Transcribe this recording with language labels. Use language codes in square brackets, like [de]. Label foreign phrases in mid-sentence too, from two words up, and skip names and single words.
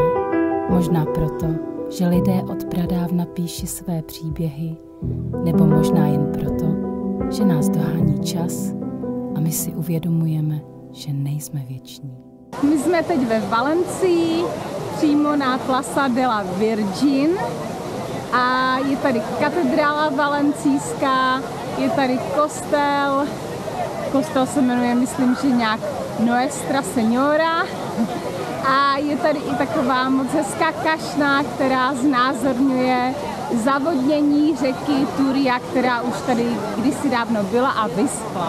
[cs] Možná proto, že lidé od pradávna píší své příběhy, nebo možná jen proto, že nás dohání čas a my si uvědomujeme, že nejsme věční. My jsme teď ve Valencii, přímo na Plaza de la Virgin a je tady katedrála valencijská, je tady kostel, kostel se jmenuje, myslím, že nějak Nuestra Señora a je tady i taková moc hezká kašna, která znázorňuje zavodnění řeky Turia, která už tady kdysi dávno byla a vyschla.